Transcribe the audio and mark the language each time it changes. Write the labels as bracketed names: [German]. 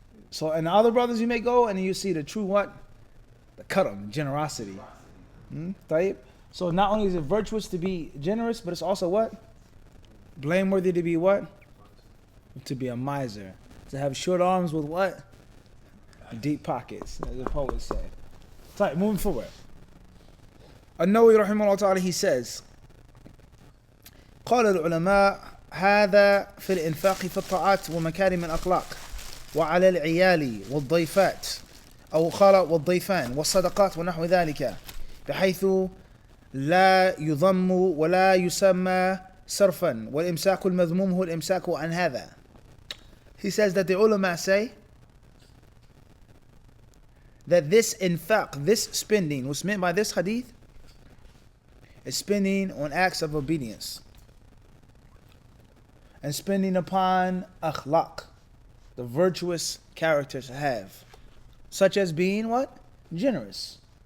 [English] So, and the other brothers you may go and you see the true what? The karam, generosity. Tayyib. So not only is it virtuous to be generous, but it's also what? Blameworthy to be what? To be a miser. To have short arms with what? Deep pockets, as the poet said. Tayyib, moving forward. [Arabic] An-Nawawi rahimahullah ta'ala, [English] he says, [Arabic] قال العلماء هذا في الإنفاق في الطاعات ومكارم الأخلاق وعلى العيال والضيفات أو قال والضيفان والصدقات ونحو ذلك بحيث لا يضم ولا يسمى صرفا والإمساك المذموم هو الإمساك عن هذا. [English] He says that the ulama say that this infaq, this spending, what's meant by this hadith is spending on acts of obedience and spending upon akhlaq, the virtuous character to have, such as being what? Generous.